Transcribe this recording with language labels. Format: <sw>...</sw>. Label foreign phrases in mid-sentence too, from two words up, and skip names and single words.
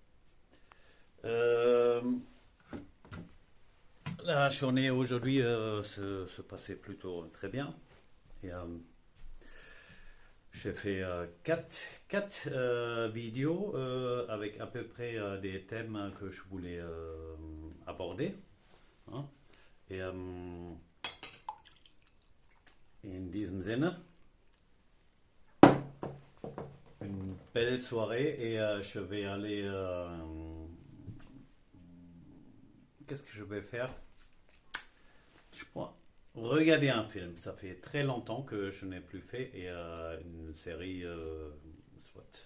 <fr>Euh, la journée aujourd'hui se passait plutôt très bien. Et, j'ai fait quatre vidéos avec à peu près des thèmes que je voulais aborder, hein.</fr> <de>Et in diesem Sinne,</de> <fr>une belle soirée et je vais aller. Qu'est-ce que je vais faire? Je crois regarder un film. Ça fait très longtemps que je n'ai plus fait et une série, soit.</fr>